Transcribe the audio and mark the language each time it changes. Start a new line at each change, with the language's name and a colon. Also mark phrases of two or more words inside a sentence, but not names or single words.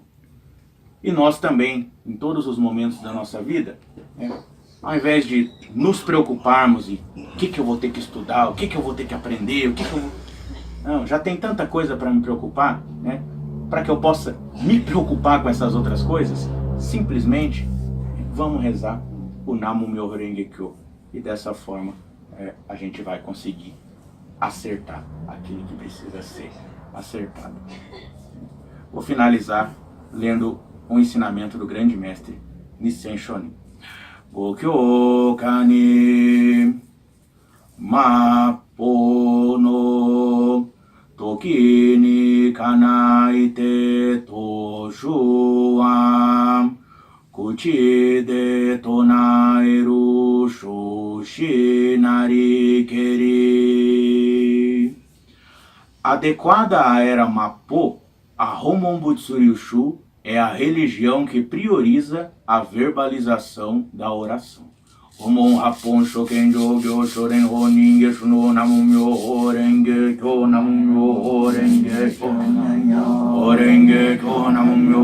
Portuguese: E nós também, em todos os momentos da nossa vida, ao invés de nos preocuparmos em o que eu vou ter que estudar, o que eu vou ter que aprender, Não, já tem tanta coisa para me preocupar, para que eu possa me preocupar com essas outras coisas, simplesmente vamos rezar o
Japanese: 南無妙蓮華経.
Portuguese: E dessa forma a gente vai conseguir acertar aquilo que precisa ser acertado. Vou finalizar lendo um ensinamento do grande mestre Nissen Shonin.
Japanese: 御経かに末法の時に叶いて唱題は口で唱うる宗旨なりけり.
Portuguese: Adequada à era Mappo, a Homon Butsuryushu é a religião que prioriza a verbalização da oração.
Japanese: 本門八品所顕上行所伝本因下種の南無妙蓮華経南無妙蓮華経南無